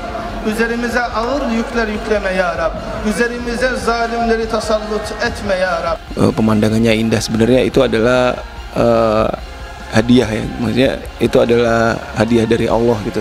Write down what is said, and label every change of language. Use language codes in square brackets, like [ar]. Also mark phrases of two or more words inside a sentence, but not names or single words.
[tr] Üzerimize ağır yükler yükleme ya Rab. Üzerimize zalimleri tasallut etme ya Rab. [id] Pemandangannya indah, sebenarnya itu adalah hadiah ya. Maksudnya itu adalah hadiah dari Allah gitu.